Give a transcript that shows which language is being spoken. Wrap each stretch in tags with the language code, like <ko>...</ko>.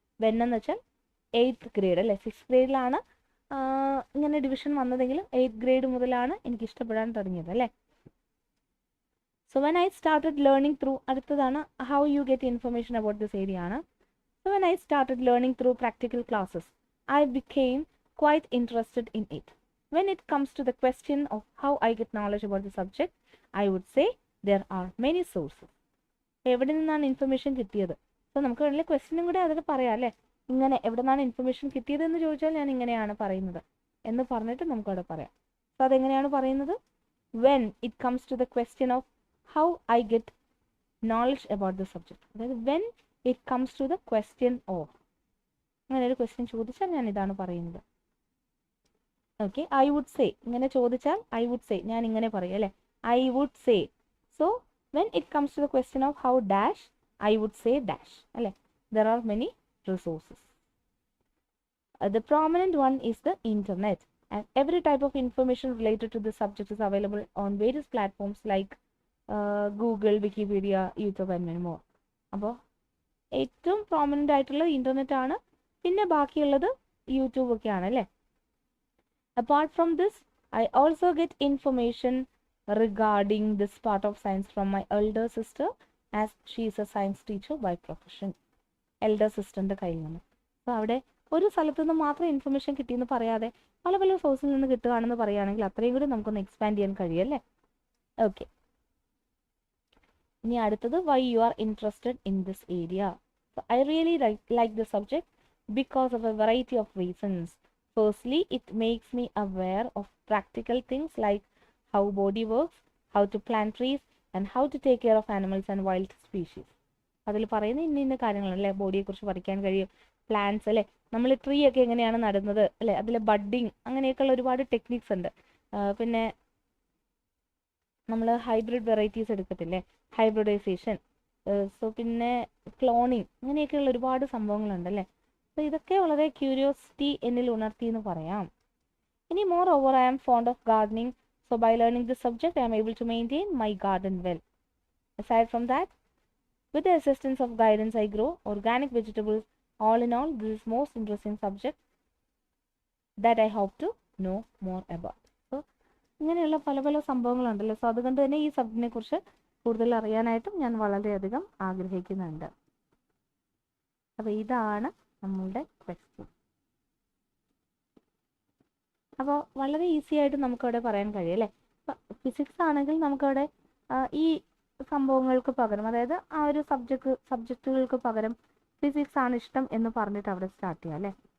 <ml>When എന്ന് വെച്ചാൽ 8th grade അല്ലേ. 6th ഗ്രേഡിലാണ് ഇങ്ങനെ ഡിവിഷൻ വന്നതെങ്കിലും 8th ഗ്രേഡ് മുതലാണ് എനിക്ക് ഇഷ്ടപ്പെടാൻ തുടങ്ങിയത് അല്ലേ.</ml> <en>so when I started learning through,</en> <ml>അടുത്തതാണ്</ml> <en>How you get information about this area ആണ്. So when I started learning through practical classes, I became quite interested in it. When it comes to the question of how I get knowledge about the subject, I would say there are many sources.</en> <ml>എവിടെ നിന്നാണ് information കിട്ടിയത്? So നമുക്ക് വേണമെങ്കിൽ ക്വസ്റ്റ്യനും കൂടെ അതിൽ പറയാം അല്ലേ. ഇങ്ങനെ എവിടെ നിന്നാണ് ഇൻഫർമേഷൻ കിട്ടിയത് എന്ന് ചോദിച്ചാൽ ഞാൻ ഇങ്ങനെയാണ് പറയുന്നത് എന്ന് പറഞ്ഞിട്ട് നമുക്കവിടെ പറയാം. സോ അതെങ്ങനെയാണ് പറയുന്നത്?</ml> <en>when it comes to the question of how I get knowledge about the subject,</en> <ml>അതായത്</ml> <en>when it comes to the question of,</en> <ml>അങ്ങനെ ഒരു ക്വസ്റ്റ്യൻ ചോദിച്ചാൽ ഞാൻ ഇതാണ് പറയുന്നത്.</ml> <en>okay, I would say,</en> <ml>ഇങ്ങനെ ചോദിച്ചാൽ</ml> <en>I would say,</en> <ml>ഞാൻ ഇങ്ങനെ പറയും അല്ലേ,</ml> <en>I would say. So when it comes to the question of how dash, I would say dash alle. There are many resources. The prominent one is the internet, and every type of information related to the subject is available on various platforms like Google, Wikipedia, YouTube and many more.</en> <ml>അപ്പോൾ ഏറ്റവും prominent ആയിട്ടുള്ളത് internet ആണ്. പിന്നെ ബാക്കിയുള്ളത് YouTube ഒക്കെയാണ് അല്ലേ.</ml> <en>Apart from this, I also get information regarding this part of science from my elder sister, as she is a science teacher by profession.</en> <ml>Elder sisterൻ്റെ കയ്യിൽ നിന്ന്. അപ്പോൾ അവിടെ ഒരു സ്ഥലത്തു നിന്ന് മാത്രം ഇൻഫർമേഷൻ കിട്ടിയെന്ന് പറയാതെ പല പല സോഴ്സിൽ നിന്ന് കിട്ടുകയാണെന്ന് പറയുകയാണെങ്കിൽ അത്രയും കൂടി നമുക്കൊന്ന് എക്സ്പാൻഡ് ചെയ്യാൻ കഴിയല്ലേ.</ml> <en>okay,</en> <ml>ഇനി അടുത്തത്</ml> <en>why you are interested in this area. So I really like the subject because of a variety of reasons. Firstly, it makes me aware of practical things like how body works, how to plant trees, and how to take care of animals and wild species.</en> <ml>അതിൽ പറയുന്ന ഇന്ന കാര്യങ്ങളല്ലേ, ബോഡിയെക്കുറിച്ച് പഠിക്കാൻ കഴിയും. Plants അല്ലേ, നമ്മൾ tree ഒക്കെ എങ്ങനെയാണ് നടുന്നത് അല്ലേ, അതിൽ ബഡ്ഡിങ് അങ്ങനെയൊക്കെയുള്ള ഒരുപാട് ടെക്നിക്സ് ഉണ്ട്. പിന്നെ നമ്മൾ ഹൈബ്രിഡ് വെറൈറ്റീസ് എടുക്കത്തില്ലേ, ഹൈബ്രിഡൈസേഷൻ, സോ പിന്നെ ക്ലോണിങ്, അങ്ങനെയൊക്കെയുള്ള ഒരുപാട് സംഭവങ്ങളുണ്ടല്ലേ. സോ ഇതൊക്കെ വളരെ ക്യൂരിയോസിറ്റി എന്നിൽ ഉണർത്തി എന്ന് പറയാം.</ml> <en>ഇനി moreover I am fond of gardening. So by learning this subject, I am able to maintain my garden well. Aside from that, with the assistance of guidance, I grow organic vegetables. All in all, this is most interesting subject that I hope to know more about.</en> <ml>So ഇങ്ങനെയുള്ള പല പല സംഭവങ്ങളുണ്ടല്ലോ. So അതുകൊണ്ട് തന്നെ ഈ സബ്ജക്റ്റിനെ കുറിച്ച് കൂടുതൽ അറിയാനായിട്ടും ഞാൻ വളരെയധികം ആഗ്രഹിക്കുന്നുണ്ട്. അപ്പോൾ ഇതാണ് നമ്മളുടെ ക്വസ്റ്റ്യൻ. അപ്പോൾ വളരെ ഈസി ആയിട്ട് നമുക്കവിടെ പറയാൻ കഴിയും അല്ലേ. ഫിസിക്സ് ആണെങ്കിൽ നമുക്കവിടെ ഈ സംഭവങ്ങൾക്ക് പകരം, അതായത് ആ ഒരു സബ്ജക്റ്റുകൾക്ക് പകരം ഫിസിക്സ് ആണ് ഇഷ്ടം എന്ന് പറഞ്ഞിട്ട് അവിടെ സ്റ്റാർട്ട് ചെയ്യാം അല്ലേ.</ml>